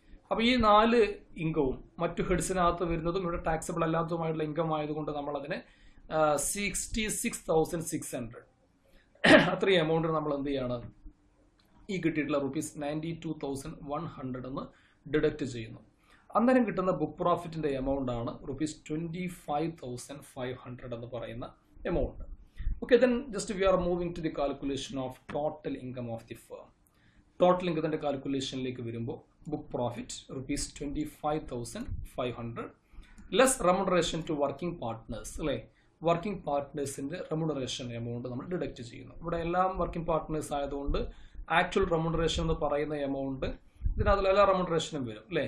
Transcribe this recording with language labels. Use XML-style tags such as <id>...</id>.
<ml>അപ്പോൾ ഈ 4 ഇൻകവും മറ്റു ഹെഡ്സിനകത്ത് വരുന്നതും ഇവിടെ ടാക്സബിൾ അല്ലാത്തതുമായിട്ടുള്ള ഇൻകം ആയതുകൊണ്ട് നമ്മൾ അതിനെ 66,600 അത്രയും എമൗണ്ട് നമ്മൾ എന്ത് ചെയ്യാണ്, ഈ കിട്ടിയിട്ടുള്ള rupees 92,100 എന്ന് ഡിഡക്റ്റ് ചെയ്യുന്നു. അന്നേരം കിട്ടുന്ന ബുക്ക് പ്രോഫിറ്റിന്റെ എമൗണ്ട് ആണ് rupees 25,500 എന്ന് പറയുന്ന amount.</ml> <en>Okay, then just we are moving to the calculation of total income of the firm.</en> <ml>Total ഇൻകത്തിന്റെ കാൽക്കുലേഷനിലേക്ക് വരുമ്പോൾ book profit rupees 25,500 less remuneration to working partners അല്ലേ. വർക്കിംഗ് പാർട്ട്നേഴ്സിന്റെ റെമുനറേഷൻ എമൗണ്ട് നമ്മൾ deduct ചെയ്യുന്നു. ഇവിടെ എല്ലാം working partners ആയതുകൊണ്ട് actual remuneration എന്ന് പറയുന്ന amount ഇതിനകത്ത് എല്ലാ റെമുനറേഷനും വരും അല്ലേ.</ml>